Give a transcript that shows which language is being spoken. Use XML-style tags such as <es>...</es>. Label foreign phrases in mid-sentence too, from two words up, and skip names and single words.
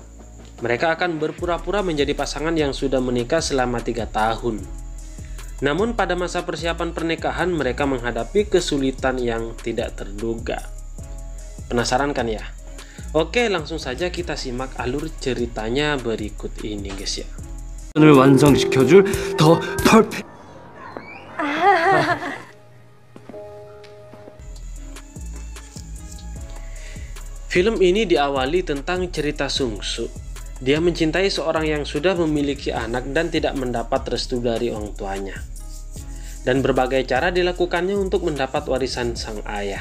<id>Mereka akan berpura-pura menjadi pasangan yang sudah menikah selama 3 tahun. Namun pada masa persiapan pernikahan mereka menghadapi kesulitan yang tidak terduga. Penasaran kan ya? Oke, langsung saja kita simak alur ceritanya berikut ini guys ya.</id> <ko>을 완성시켜줄</ko> <en>the perfect.</en> <id>Film ini diawali tentang cerita Sung Soo. Dia mencintai seorang yang sudah memiliki anak dan tidak mendapat restu dari orang tuanya. Dan berbagai cara dilakukannya untuk mendapat warisan sang ayah.</id>